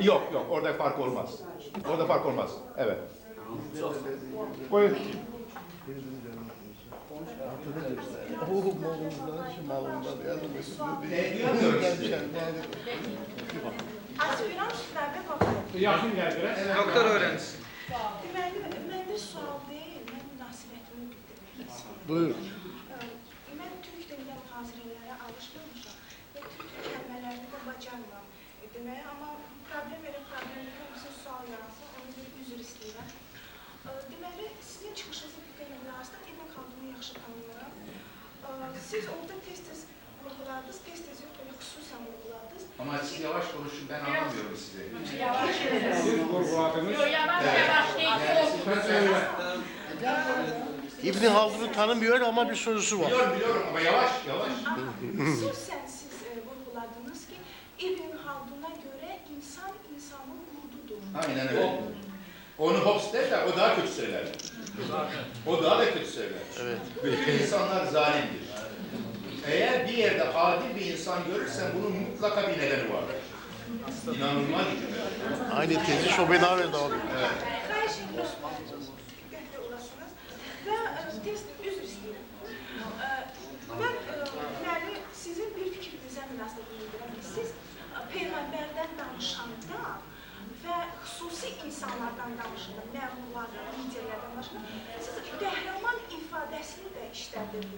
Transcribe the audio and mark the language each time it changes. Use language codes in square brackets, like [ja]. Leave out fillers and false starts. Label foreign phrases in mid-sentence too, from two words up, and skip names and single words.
[tr] Yok, orada fark olmaz. Orada fark olmaz. Evet. Buyur. Yakın geldiler. Doktor öğrencisi. [az] Deməli, məndə sual deyil, mən münasibətimi bildirmək istəyirəm. Buyur. Mən türk dilində mühazirələrə alışmamışam və türk kəlmələrini də bacarmıram deməyə, amma problem sizin sual yaratsın, onu bir üzr istəyirəm. Deməli, sizin çıxışınızı bildirmək lazım, İbn Xaldunu yaxşı tanımıram. Siz orada tez-tez vurguladınız, tez-tez yox, böyle xüsusən vurguladınız. [tr] Ama siz yavaş konuşun, ben anlamıyorum sizi. [az] Siz vurguladınız. [tr] İbn Haldun'u tanımıyor ama bir sorusu var. Biliyorum ama yavaş. [az] Ama xüsusən siz vurguladınız ki, İbn Haldun'a [tr] göre insan insanın kurdudur. Aynen öyle. Onu Hobbes der de o daha kötü söyler. O daha da kötü söyler. Evet. Bütün insanlar zalimdir. Eğer bir yerde adil bir insan görürsen bunun mutlaka bir nedeni var. İnanılmaz bir cümle. Aynı tezi Schopenhauer'da alıyor. Evet. [az] Xahiş edirəm, qəbul olasınız və tez üzr istəyirəm. Mən deməli sizin bir fikrinizə münasibət bildirirəm ki, siz Peyğəmbərdən danışanda və xüsusi insanlardan danışanda, məğlublardan, liderlərdən danışanda, siz qəhrəman ifadəsini də işlədirdiniz.